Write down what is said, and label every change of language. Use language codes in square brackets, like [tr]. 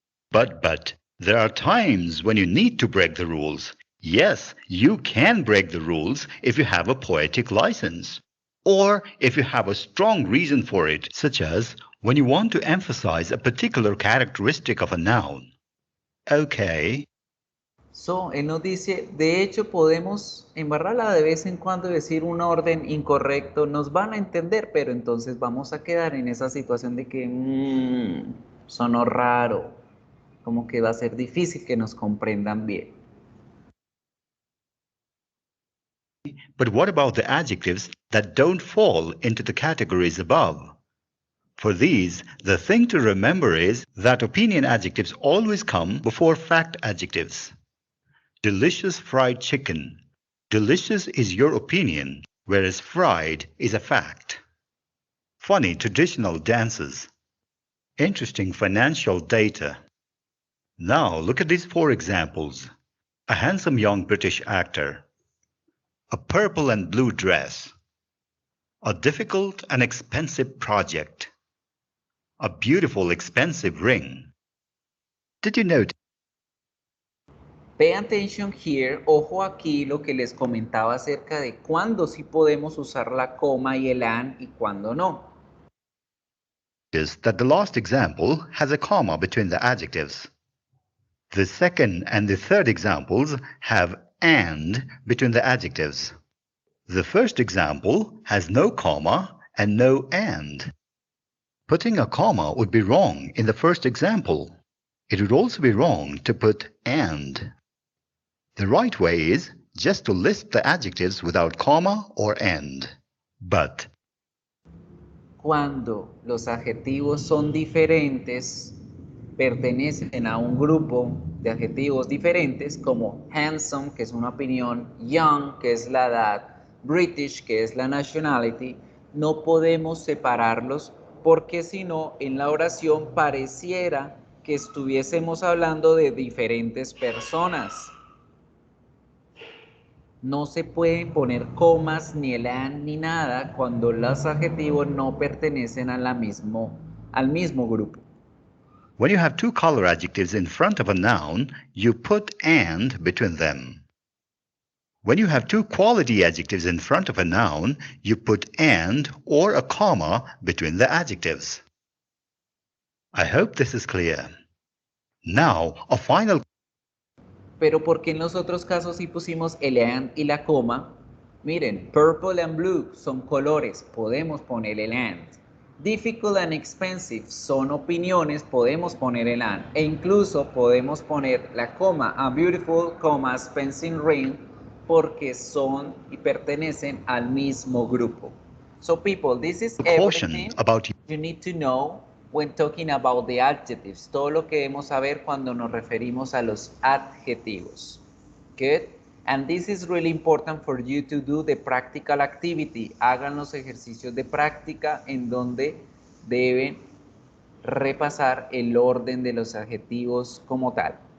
[en] But, there are times when you need to break the rules. Yes, you can break the rules if you have a poetic license, or if you have a strong reason for it, such as when you want to emphasize a particular characteristic of a noun. Okay. [es] So, él nos dice, de hecho podemos embarrarla de vez en cuando y decir un orden incorrecto, nos van a entender, pero entonces vamos a quedar en esa situación de que sonó raro, como que va a ser difícil que nos comprendan bien. [en] But what about the adjectives that don't fall into the categories above? For these, the thing to remember is that opinion adjectives always come before fact adjectives. Delicious fried chicken. Delicious is your opinion, whereas fried is a fact. Funny traditional dances. Interesting financial data. Now look at these 4 examples. A handsome young British actor. A purple and blue dress. A difficult and expensive project. A beautiful expensive ring. Did you note? Pay attention here, [es] ojo aquí lo que les comentaba acerca de cuándo sí podemos usar la coma y el and y cuándo no. [en] Is that the last example has a comma between the adjectives. The second and the third examples have and between the adjectives. The first example has no comma and no and. Putting a comma would be wrong in the first example. It would also be wrong to put and. The right way is just to list the adjectives without comma or and. But [es] Cuando los adjetivos son diferentes, pertenecen a un grupo de adjetivos diferentes como handsome, que es una opinión, young, que es la edad, British, que es la nationality, no podemos separarlos porque si no, en la oración pareciera que estuviésemos hablando de diferentes personas. No se pueden poner comas, ni el and, ni nada cuando los adjetivos no pertenecen al mismo grupo. [en] when you have 2 color adjectives in front of a noun, you put and between them. When you have 2 quality adjectives in front of a noun, you put and or a comma between the adjectives. I hope this is clear. Now, a final. [es] Pero porque en los otros casos sí pusimos el and y la coma. Miren, purple and blue son colores, podemos poner el and. Difficult and expensive son opiniones, podemos poner el and. E incluso podemos poner la coma, a beautiful, expensive ring, porque son y pertenecen al mismo grupo. [en] So people, this is Caution everything about you need to know when talking about the adjectives. [es] Todo lo que debemos saber cuando nos referimos a los adjetivos. [en] Good. And this is really important for you to do the practical activity. [es] Hagan los ejercicios de práctica en donde deben repasar el orden de los adjetivos como tal.